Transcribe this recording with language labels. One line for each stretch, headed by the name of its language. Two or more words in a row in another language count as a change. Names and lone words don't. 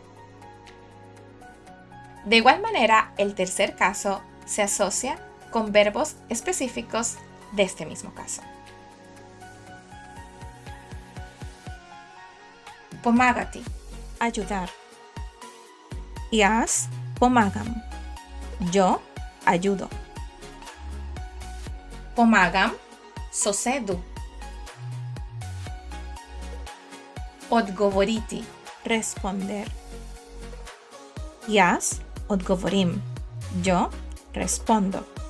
Spanish: De igual manera, el tercer caso se asocia con verbos específicos de este mismo caso.
Slovenian: Pomagati, ayudar. Jas pomagam,
Spanish: yo ayudo.
Slovenian: Pomagam, sosedu. Odgovoriti, responder. Jas odgovorim,
Spanish: yo respondo.